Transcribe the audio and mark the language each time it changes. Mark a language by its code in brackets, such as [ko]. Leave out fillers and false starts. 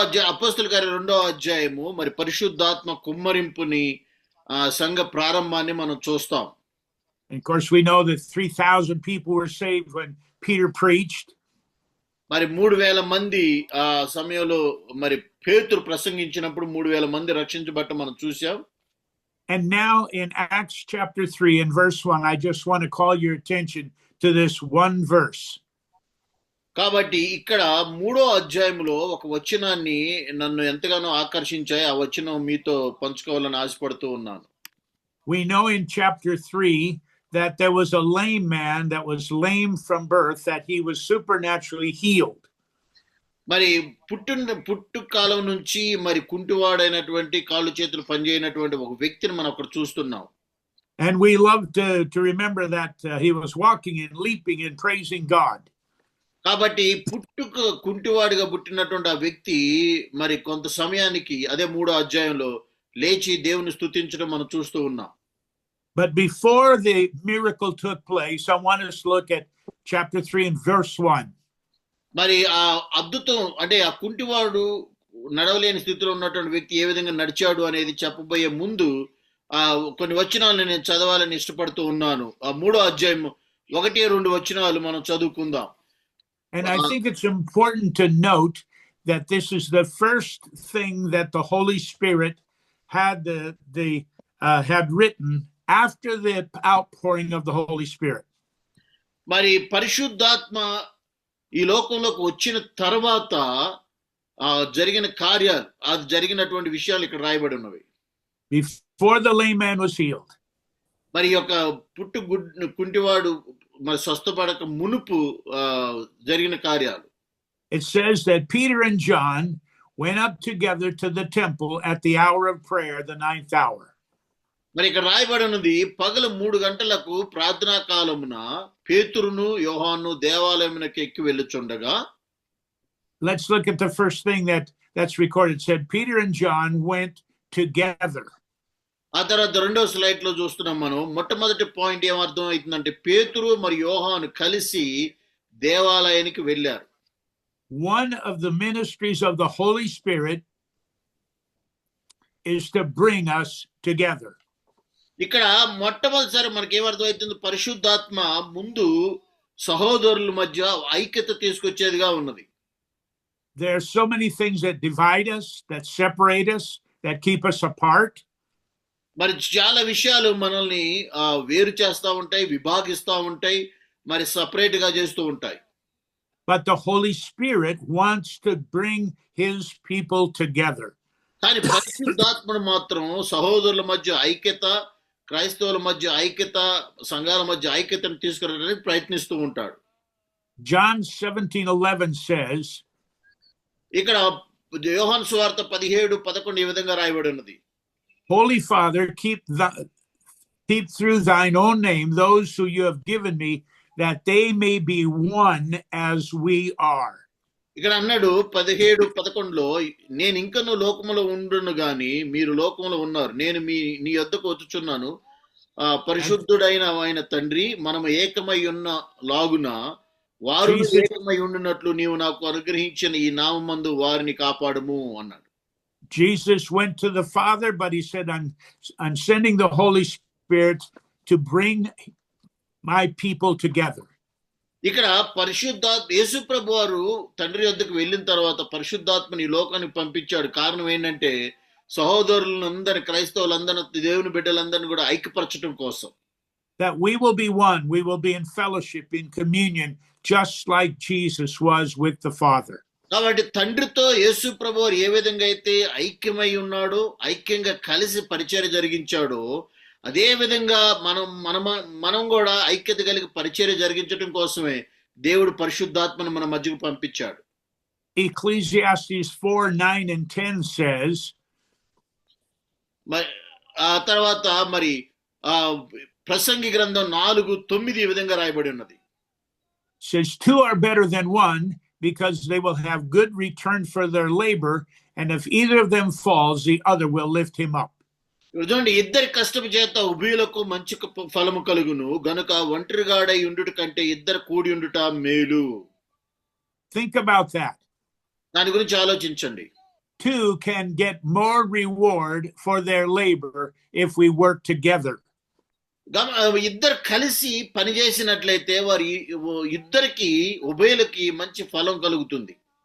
[te] అపోస్తుల కార్యం 2వ అధ్యాయము మరి పరిశుద్ధాత్మ కుమ్మరింపుని సంఘ ప్రారంభాన్ని మనం చూస్తాం. [en] And of course, we know that 3,000 people were saved when Peter preached. [te] మరి 3,000 మంది ఆ సమయంలో మరి పేతురు ప్రసంగించినప్పుడు 3,000 మంది రక్షించబట్ట మనం చూసాం. [en] And now in Acts chapter 3 and verse 1, I just want to call your attention to this one verse. [te] కాబట్టి ఇక్కడ 3వ అధ్యాయంలో ఒక వచనాన్ని నన్ను ఎంతగానో ఆకర్షించాయి. ఆ వచనం మీతో పంచుకోవాలని ఆశపడుతూ ఉన్నాను. [en] We know in chapter 3 that there was a lame man that was lame from birth, that he was supernaturally healed. [te] మరి పుట్టు కాలం నుంచి మరి కుంటివాడైనటువంటి కాళ్ళు చేతులు పనిచేయనటువంటి ఒక వ్యక్తిని మనం అక్కడ చూస్తున్నాం. [en] And we love to remember that he was walking and leaping and praising God. [te] కాబట్టి కుంటివాడిగా పుట్టినటువంటి ఆ వ్యక్తి మరి కొంత సమయానికి అదే 3వ అధ్యాయంలో లేచి దేవుని స్తుతించడం మనం చూస్తూ ఉన్నాం. [en] But before the miracle took place, I want us to look at chapter 3 and verse 1. [te] మరి ఆ అద్భుతం అంటే ఆ కుంటివాడు నడవలేని స్థితిలో ఉన్నటువంటి వ్యక్తి ఏ విధంగా నడిచాడు అనేది చెప్పబోయే ముందు కొన్ని వచనాలను నేను చదవాలని ఇష్టపడుతూ ఉన్నాను. ఆ 3వ అధ్యాయం 1-2 వచనాలు మనం చదువుకుందాం. [en] And I think it's important to note that this is the first thing that the Holy Spirit had written after the outpouring of the Holy Spirit. [te] మరి పరిశుద్ధాత్మ ఈ లోకంలోకి వచ్చిన తర్వాత జరిగిన కార్యాలు, అది జరిగినటువంటి విషయాలు ఇక్కడ రాయబడి ఉన్నవి. [en] Before the lame man was healed. [te] మరి యొక్క కుంటివాడు మరి స్వస్థపడక మునుపు జరిగిన కార్యాలు. [en] It says that Peter and John went up together to the temple at the hour of prayer, the 9th hour. [te] మరి ఇక్కడ రాయబడి ఉన్నది పగలు 3 గంటలకు ప్రార్థనా కాలమున పేతురును యోహాను దేవాలయమునకు ఎక్కి వెళ్ళుచుండగా. [en] Let's look at the first thing that's recorded. It said Peter and John went together. [te] ఆ తర్వాత 2వ స్లైడ్ లో చూస్తున్నాం మనం. మొట్టమొదటి పాయింట్ ఏం అర్థం అవుతుందంటే పేతురు మరియు యోహాను కలిసి దేవాలయానికి వెళ్ళారు. [en] One of the ministries of the Holy Spirit is to bring us together. [te] ఇక్కడ మొట్టమొదటిసారి మనకి ఏమర్థం అవుతుంది, పరిశుద్ధాత్మ ముందు సహోదరుల మధ్య ఐక్యత తీసుకొచ్చేదిగా ఉన్నది. [en] There are so many things that divide us, that separate us, that keep us apart. [te] మరి చాలా విషయాలు మనల్ని వేరు చేస్తూ ఉంటాయి, విభాగిస్తూ ఉంటాయి, మరి సపరేట్ గా చేస్తూ ఉంటాయి. [en] But the Holy Spirit wants to bring his people together. [te] కానీ పరిశుద్ధాత్ముడు మాత్రం సహోదరుల మధ్య ఐక్యత, క్రైస్తవుల మధ్య ఐక్యత, సంఘాల మధ్య ఐక్యతను తీసుకురావడానికి ప్రయత్నిస్తూ ఉంటాడు. [en] John 17:11 says, [te] ఇక్కడ యోహాను సువార్త 17:11 ఈ విధంగా రాయబడి ఉన్నది. [en] Holy Father, keep through thine own name those who you have given me, that they may be one as we are. [te] ఇక్కడ అన్నాడు 17:11లో, నేను ఇంకను లోకములో ఉండును గాని మీరు లోకములో ఉన్నారు, నేను నీ యొద్దకు వచ్చుచున్నాను. పరిశుద్ధుడైన ఆయన తండ్రి, మనము ఏకమై ఉన్న లాగున వారు ఏకమై ఉండునట్లు నీవు నాకు అనుగ్రహించిన ఈ నామమందు వారిని కాపాడుము అన్నాడు. [en] Jesus went to the Father, but he said, I'm sending the Holy Spirit to bring my people together. [te] ఇక్కడ యేసు ప్రభు వారు తండ్రి యొద్దకు వెళ్ళిన తర్వాత పరిశుద్ధాత్మని లోకానికి పంపించాడు. కారణం ఏంటంటే సహోదరులందరినీ, క్రైస్తవులందరినీ, దేవుని బిడ్డలందరినీ కూడా ఐక్యపరచడం కోసం. [en] That we will be one, we will be in fellowship, in communion, just like Jesus was with the Father. [te] కాబట్టి తండ్రితో యేసు ప్రభు వారు ఏ విధంగా అయితే ఐక్యమై ఉన్నాడో, ఐక్యంగా కలిసి పరిచర్య జరిగించాడో, అదే విధంగా మనం కూడా ఐక్యత కలిగి పరిచర్య జరిగించడం కోసమే దేవుడు పరిశుద్ధాత్మను మన మధ్యకు పంపించాడు. [en] Ecclesiastes 4, 9, and 10 says, [te] మరి ఆ తర్వాత మరి ఆ ప్రసంగి గ్రంథం 4:9 ఈ విధంగా రాయబడి ఉన్నది. [en] says, two are better than one because they will have good return for their labor. And if either of them falls, the other will lift him up. [te] చూడండి, ఇద్దరి కష్టము చేత ఉభయులకు మంచి ఫలము కలుగును గనుక ఒంటరిగాడై ఉండుట కంటే ఇద్దరు కూడి ఉండుట మేలు. [en] Think about that. [te] దాని గురించి ఆలోచించండి. [en] Two can get more reward for their labor if we work together. [te] ఇద్దరు కలిసి పనిచేసినట్లయితే వారి ఇద్దరికి ఉభయులకి మంచి ఫలం కలుగుతుంది.